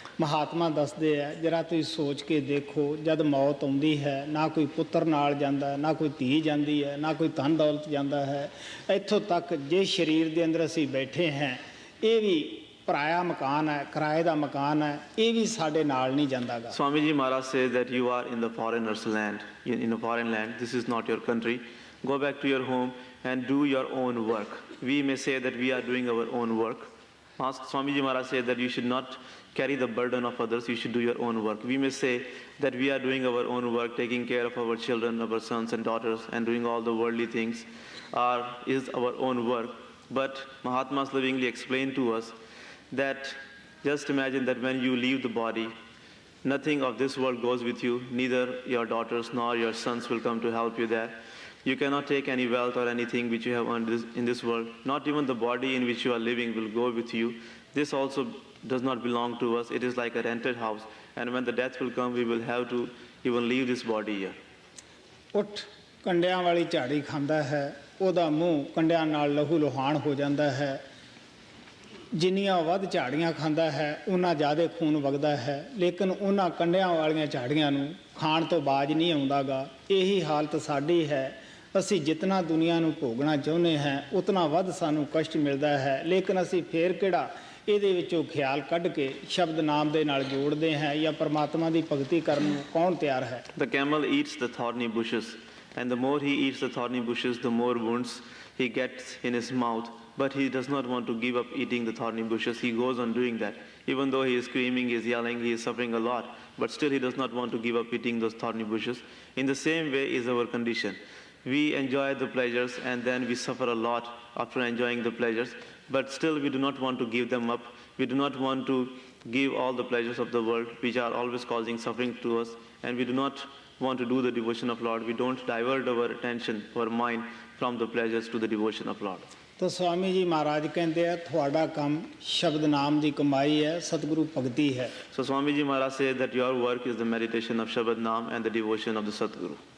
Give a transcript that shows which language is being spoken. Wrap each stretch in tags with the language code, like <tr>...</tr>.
<pa>ਮਹਾਤਮਾ ਦੱਸਦੇ ਆ, ਜਰਾ ਤੁਸੀਂ ਸੋਚ ਕੇ ਦੇਖੋ, ਜਦ ਮੌਤ ਆਉਂਦੀ ਹੈ ਨਾ ਕੋਈ ਪੁੱਤਰ ਨਾਲ ਜਾਂਦਾ, ਨਾ ਕੋਈ ਧੀ ਜਾਂਦੀ ਹੈ, ਨਾ ਕੋਈ ਧਨ ਦੌਲਤ ਜਾਂਦਾ ਹੈ। ਇੱਥੋਂ ਤੱਕ ਜੇ ਸਰੀਰ ਦੇ ਅੰਦਰ ਅਸੀਂ ਬੈਠੇ ਹਾਂ, ਇਹ ਵੀ ਪਰਾਇਆ ਮਕਾਨ ਹੈ, ਕਿਰਾਏ ਦਾ ਮਕਾਨ ਹੈ, ਇਹ ਵੀ ਸਾਡੇ ਨਾਲ ਨਹੀਂ ਜਾਂਦਾਗਾ।</pa> <en>Swami Ji Maharaj says that you are in the foreigner's land, in a foreign land. This is not your country. Go back to your home and do your own work. We may say that we are doing our own work. Swami Ji Maharaj says that you should not carry the burden of others, you should do your own work. We may say that we are doing our own work, taking care of our children, our sons and daughters, and doing all the worldly things is our own work. But Mahatmas lovingly explained to us that just imagine that when you leave the body, nothing of this world goes with you, neither your daughters nor your sons will come to help you there. You cannot take any wealth or anything which you have earned in this world. Not even the body in which you are living will go with you. This also does not belong to us. It is like a rented house. And when the death will come, we will have to even leave this body here.</en> <pa>ਉੱਠ ਕੰਡਿਆਂ ਵਾਲੀ ਝਾੜੀ ਖਾਂਦਾ ਹੈ, ਉਹਦਾ ਮੂੰਹ ਕੰਡਿਆਂ ਨਾਲ ਲਹੂ ਲੁਹਾਨ ਹੋ ਜਾਂਦਾ ਹੈ। ਜਿੰਨੀਆਂ ਵੱਧ ਝਾੜੀਆਂ ਖਾਂਦਾ ਹੈ ਉਨਾ ਜ਼ਿਆਦਾ ਖੂਨ ਵਗਦਾ ਹੈ, ਲੇਕਿਨ ਉਹਨਾਂ ਕੰਡਿਆਂ ਵਾਲੀਆਂ ਝਾੜੀਆਂ ਨੂੰ ਖਾਣ ਤੋਂ ਬਾਜ ਨਹੀਂ ਆਉਂਦਾਗਾ। ਇਹੀ ਹਾਲਤ ਸਾਡੀ ਹੈ। ਅਸੀਂ ਜਿਤਨਾ ਦੁਨੀਆ ਨੂੰ ਭੋਗਣਾ ਚਾਹੁੰਦੇ ਹਾਂ ਉਤਨਾ ਵੱਧ ਸਾਨੂੰ ਕਸ਼ਟ ਮਿਲਦਾ ਹੈ, ਲੇਕਿਨ ਅਸੀਂ ਫੇਰ ਕਿਹੜਾ ਇਹਦੇ ਵਿੱਚੋਂ ਖਿਆਲ ਕੱਢ ਕੇ ਸ਼ਬਦ ਨਾਮ ਦੇ ਨਾਲ ਜੋੜਦੇ ਹਾਂ ਜਾਂ ਪਰਮਾਤਮਾ ਦੀ ਭਗਤੀ ਕਰਨ ਨੂੰ ਕੌਣ ਤਿਆਰ ਹੈ।</pa> <en>The camel eats the thorny bushes, and the more he eats the thorny bushes, the more wounds he gets in his mouth. But he does not want to give up eating the thorny bushes. He goes on doing that. Even though he is screaming, he is yelling, he is suffering a lot, but still he does not want to give up eating those thorny bushes. In the same way is our condition. We enjoy the pleasures and then we suffer a lot after enjoying the pleasures, but still we do not want to give them up. We do not want to give all the pleasures of the world which are always causing suffering to us, and we do not want to do the devotion of Lord. We don't divert our attention, our mind from the pleasures to the devotion of Lord.</en> <pa>ਤਾਂ ਸਵਾਮੀ ਜੀ ਮਹਾਰਾਜ ਕਹਿੰਦੇ ਆ, ਤੁਹਾਡਾ ਕੰਮ ਸ਼ਬਦ ਨਾਮ ਦੀ ਕਮਾਈ ਹੈ, ਸਤਿਗੁਰੂ ਭਗਤੀ ਹੈ।</pa> <en>So Swami Ji Maharaj says that your work is the meditation of Shabad Naam and the devotion of the Satguru.</en>